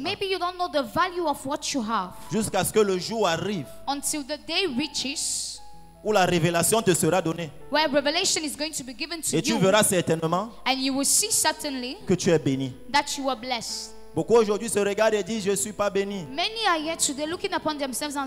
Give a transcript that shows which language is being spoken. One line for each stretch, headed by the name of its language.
English: Maybe you don't know the value of what you have
French: Jusqu'à ce que le jour arrive
English: until the day reaches
French: où la révélation te sera donnée.
English: where revelation is going to be given to
French: Et tu
English: you,
French: verras certainement
English: and you will see certainly
French: que tu es béni.
English: that you are blessed.
French: Beaucoup aujourd'hui se regardent et disent, je ne suis pas béni.
English: Many are here today looking upon themselves and